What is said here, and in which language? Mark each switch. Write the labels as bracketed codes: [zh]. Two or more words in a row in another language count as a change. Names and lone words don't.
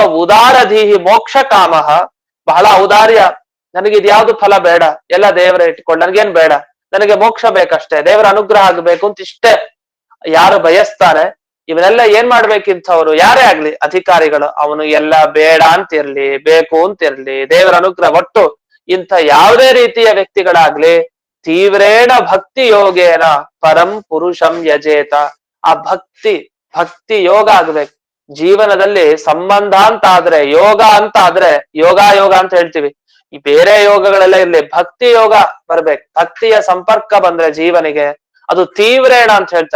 [sa] ಉದಾರಧೀಹಿ ಮೋಕ್ಷ ಕಾಮಃ, [kn] ಬಹಳ ಔದಾರ್ಯ, ನನಗೆ ಇದ್ಯಾವ್ದು ಫಲ ಬೇಡ, ಎಲ್ಲ ದೇವರ ಇಟ್ಕೊಂಡು ನನ್ಗೇನ್ ಬೇಡ, ನನಗೆ ಮೋಕ್ಷ ಬೇಕಷ್ಟೇ, ದೇವರ ಅನುಗ್ರಹ ಆಗ್ಬೇಕು ಅಂತ ಇಷ್ಟೇ ಯಾರು ಬಯಸ್ತಾರೆ, ಇವನ್ನೆಲ್ಲ ಏನ್ ಮಾಡ್ಬೇಕಿಂಥವ್ರು ಯಾರೇ ಆಗ್ಲಿ, ಅಧಿಕಾರಿಗಳು, ಅವನು ಎಲ್ಲ ಬೇಡ ಅಂತಿರ್ಲಿ, ಬೇಕು ಅಂತಿರ್ಲಿ, ದೇವರ ಅನುಗ್ರಹ ಒಟ್ಟು ಇಂಥ ಯಾವುದೇ ರೀತಿಯ ವ್ಯಕ್ತಿಗಳಾಗ್ಲಿ, [sa] ತೀವ್ರೇಣ ಭಕ್ತಿ ಯೋಗೇನ ಪರಂ ಪುರುಷಂ ಯಜೇತ, [kn] ಆ ಭಕ್ತಿ ಯೋಗ ಆಗ್ಬೇಕು ಜೀವನದಲ್ಲಿ. ಸಂಬಂಧ ಅಂತ ಆದ್ರೆ, ಯೋಗ ಅಂತ ಆದ್ರೆ, ಯೋಗ ಅಂತ ಹೇಳ್ತೀವಿ, ಈ ಬೇರೆ ಯೋಗಗಳೆಲ್ಲ ಇರ್ಲಿ, ಭಕ್ತಿ ಯೋಗ ಬರ್ಬೇಕು. ಭಕ್ತಿಯ ಸಂಪರ್ಕ ಬಂದ್ರೆ ಜೀವನಿಗೆ ಅದು ತೀವ್ರೇಣ ಅಂತ ಹೇಳ್ತಾರೆ.